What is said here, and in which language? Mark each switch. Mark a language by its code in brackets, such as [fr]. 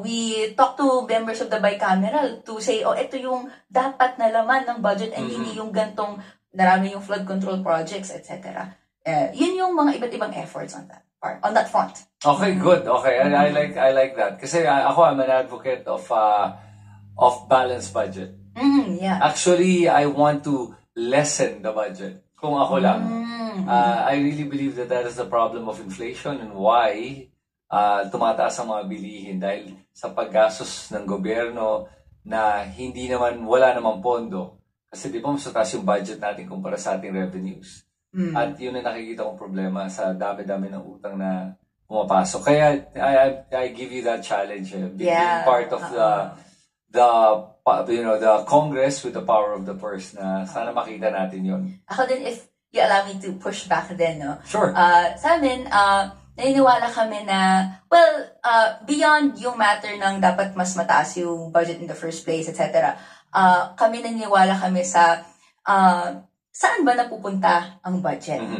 [en] We talk to members of the bicameral to say, [tl] ito yung dapat na laman ng budget and hindi yung gantong narami yung flood control projects, etc. Yun yung mga iba't ibang [en] efforts on that part, on that front. Okay, good. Okay, I like that. [tl] Kasi ako, [en] I'm an advocate of balanced budget. Yeah. Actually, I want to lessen the budget. [tl] Kung ako lang. [en] I really believe that is the problem of inflation and why [tl] tumataas ang mga bilihin dahil sa paggastos ng gobyerno na wala namang pondo. Kasi di ba mas mataas yung budget natin kumpara sa ating revenues. At yun ang nakikita kong problema sa dami-dami ng utang na pumapasok. [en] Kaya I give you that challenge. Being part of the Congress with the power of the purse [tl] na sana makita natin yun. Ako din, [en] if you allow me to push back then, no? Sure. [tl] Sa amin, naniniwala kami na, beyond yung matter ng dapat mas mataas yung budget [en] in the first place, [tl] etc., naniniwala kami sa saan ba napupunta ang budget?